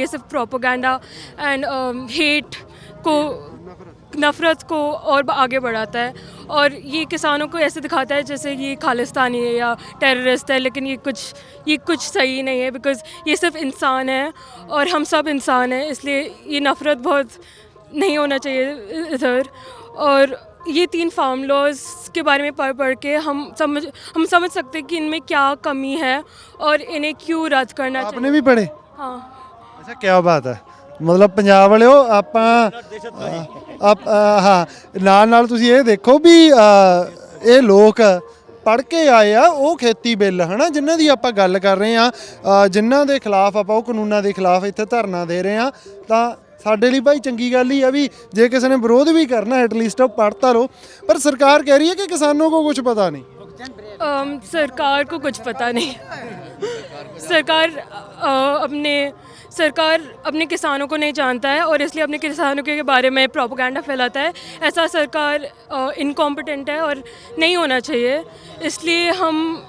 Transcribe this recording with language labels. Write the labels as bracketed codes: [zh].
[hi] ये सिर्फ propaganda and hate को, नफ़रत को और आगे बढ़ाता है, और ये किसानों को ऐसे दिखाता है जैसे ये खालिस्तानी है या टेररिस्ट है, लेकिन ये कुछ सही नहीं है, बिकॉज़ ये सिर्फ इंसान है और हम सब इंसान हैं, इसलिए ये नफ़रत बहुत नहीं होना चाहिए इधर। और ये 3 फार्म लॉज के बारे में पढ़ के हम समझ सकते हैं कि इनमें क्या कमी है और इन्हें क्यों रद्द करना चाहिए। आपने भी पढ़े? हाँ। अच्छा, क्या बात है। [pa] मतलब ਪੰਜਾਬ ਵਾਲਿਓ ਆਪਾਂ ਨਾਲ ਤੁਸੀਂ ਇਹ ਦੇਖੋ ਵੀ ਇਹ ਲੋਕ ਪੜ੍ਹ ਕੇ ਆਏ ਆ ਉਹ ਖੇਤੀ ਬਿੱਲ ਹਨਾ, ਜਿਨ੍ਹਾਂ ਦੀ ਆਪਾਂ ਗੱਲ ਕਰ ਰਹੇ ਆ, ਜਿਨ੍ਹਾਂ ਦੇ ਖਿਲਾਫ ਆਪਾਂ ਉਹ ਕਾਨੂੰਨਾਂ ਦੇ ਖਿਲਾਫ ਇੱਥੇ ਧਰਨਾ ਦੇ ਰਹੇ ਆ, ਤਾਂ ਸਾਡੇ ਲਈ ਭਾਈ ਚੰਗੀ ਗੱਲ ਹੀ ਆ ਵੀ ਜੇ ਕਿਸੇ ਨੇ ਵਿਰੋਧ ਵੀ ਕਰਨਾ ਐਟਲੀਸਟ ਉਹ पढ़ ता लो। [hi] पर सरकार कह रही है कि किसानों को कुछ पता नहीं। सरकार को कुछ पता नहीं। सरकार अपने किसानों को नहीं जानता है, और इसलिए अपने किसानों के बारे में प्रोपेगेंडा फैलाता है। ऐसा सरकार इनकॉम्पिटेंट है और नहीं होना चाहिए। इसलिए हम